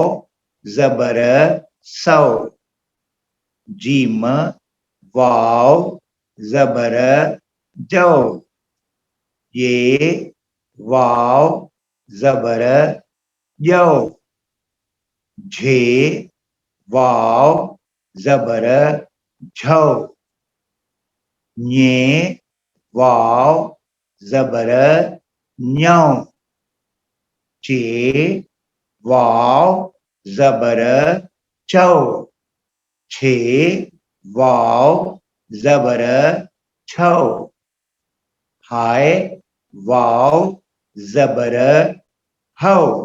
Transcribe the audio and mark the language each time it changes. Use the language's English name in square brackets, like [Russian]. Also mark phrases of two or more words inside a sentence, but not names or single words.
[Sindhi] ज़बर सव, जीम वाव ज़बर जव, ये वाव ज़बर ॼव, झे वाव ज़बर झव, ñे वाव ज़बर ञव, चे वाव ज़बर चव, छे वाव ज़बर छव, हाय वाव ज़बर हव,